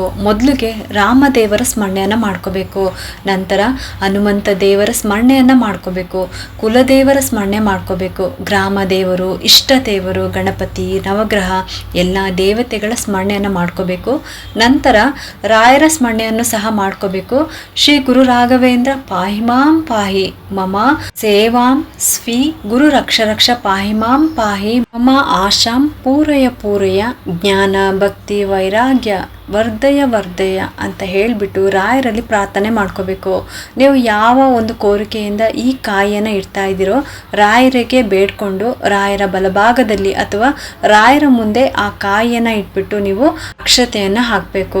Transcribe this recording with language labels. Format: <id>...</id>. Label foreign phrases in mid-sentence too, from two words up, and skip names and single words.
<kn>ಮೊದಲಿಗೆ ರಾಮದೇವರ ಸ್ಮರಣೆಯನ್ನ ಮಾಡ್ಕೋಬೇಕು. ನಂತರ ಹನುಮಂತ ದೇವರ ಸ್ಮರಣೆಯನ್ನ ಮಾಡ್ಕೋಬೇಕು. ಕುಲದೇವರ ಸ್ಮರಣೆ ಮಾಡ್ಕೋಬೇಕು. ಗ್ರಾಮ ದೇವರು, ಇಷ್ಟ ದೇವರು, ಗಣಪತಿ, ನವಗ್ರಹ ಎಲ್ಲ ದೇವತೆಗಳ ಸ್ಮರಣೆಯನ್ನ ಮಾಡ್ಕೋಬೇಕು. ನಂತರ ರಾಯರ ಸ್ಮರಣೆಯನ್ನು ಸಹ ಮಾಡ್ಕೋಬೇಕು.</kn> <sa>ಶ್ರೀ ಗುರು ರಾಘವೇಂದ್ರ ಪಾಹಿ ಮಾಂ ಪಾಹಿ ಮಮ ಸೇವಾ ಸ್ವೀ ಗುರು ರಕ್ಷ ರಕ್ಷ ಪಾಹಿ ಮಾಂ ಪಾಹಿ ಮಮ ಆಶಾಂ ಪೂರಯ ಪೂರಯ ಜ್ಞಾನ ಭಕ್ತಿ ವೈರಾಗ್ಯ ವರ್ಧಯ ವರ್ಧಯ</sa> <kn>ಅಂತ ಹೇಳಿಬಿಟ್ಟು ರಾಯರಲ್ಲಿ ಪ್ರಾರ್ಥನೆ ಮಾಡ್ಕೋಬೇಕು. ನೀವು ಯಾವ ಒಂದು ಕೋರಿಕೆಯಿಂದ ಈ ಕಾಯಿಯನ್ನು ಇಡ್ತಾ ಇದ್ದೀರೋ ರಾಯರಿಗೆ ಬೇಡ್ಕೊಂಡು ರಾಯರ ಬಲಭಾಗದಲ್ಲಿ ಅಥವಾ ರಾಯರ ಮುಂದೆ ಆ ಕಾಯಿಯನ್ನು ಇಟ್ಬಿಟ್ಟು ನೀವು ಅಕ್ಷತೆಯನ್ನು ಹಾಕಬೇಕು.</kn>